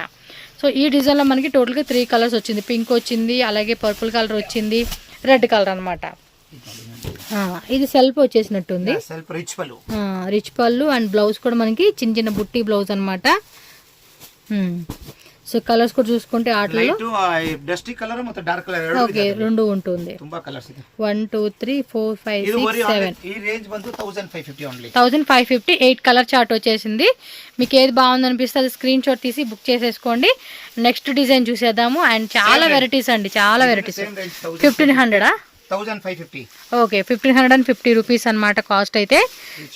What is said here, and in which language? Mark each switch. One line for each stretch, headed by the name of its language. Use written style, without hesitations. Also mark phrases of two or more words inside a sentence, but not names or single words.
Telugu: సో ఈ డిజైన్లో మనకి టోటల్గా 3 కలర్స్ వచ్చింది. పింక్ వచ్చింది, అలాగే
English: purple colour
Telugu: వచ్చింది,
English: red colour
Telugu: అనమాట. ఇది సెల్ఫ్ వచ్చేసినట్టుంది. రిచ్ పళ్ళు
English: and blouse
Telugu: కూడా మనకి చిన్న చిన్న బుట్టి బ్లౌజ్ అనమాట. సో కలర్స్ కూడా చూసుకుంటే ఆటలో
English: dusty colour ಮತ್ತು dark colour
Telugu: ఓకే రెండు ఉంటుంది.
Kannada: ತುಂಬಾ ಕಲರ್ಸ್ ಇದೆ. 1 2 3 4 5 6 7
Telugu: ఈ రేంజ్ ಬಂದು 1550 ఓన్లీ. 1550 8
English: colour chart
Telugu: వచ్చేసింది. మీకు ఏది బాగుంది అనిపిస్తే అది
English: screen shot
Telugu: తీసి బుక్ చేసేసుకోండి.
English: next design
Telugu: చూసేద్దాము. అండ్ చాలా వెరైటీస్ అండి, చాలా వెరైటీస్. 1500 1550 ఓకే 1550 రూపీస్ అన్నమాట కాస్ట్ అయితే. సో